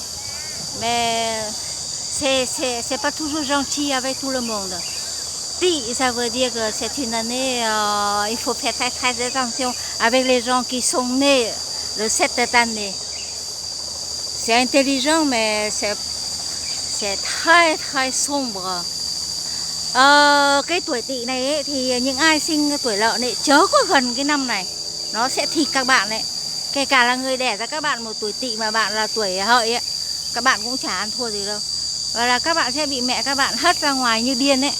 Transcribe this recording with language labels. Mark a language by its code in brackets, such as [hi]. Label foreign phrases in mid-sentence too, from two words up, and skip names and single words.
[fr] Mais c'est pas toujours gentil avec tout le monde. Tỵ, ça veut dire que c'est une année, il faut faire très très attention avec les gens qui sont nés de cette année. C'est intelligent, mais c'est très très sombre. [vi] Cái tuổi Tỵ này ấy, thì những ai sinh tuổi Lợn ấy chớ có gần cái năm này, nó sẽ thịt các bạn đấy. Kể cả là người đẻ ra các bạn một tuổi Tỵ mà bạn là tuổi Hợi ấy, các bạn cũng chả ăn thua gì đâu. Và là các bạn sẽ bị mẹ các bạn hất ra ngoài như điên ấy.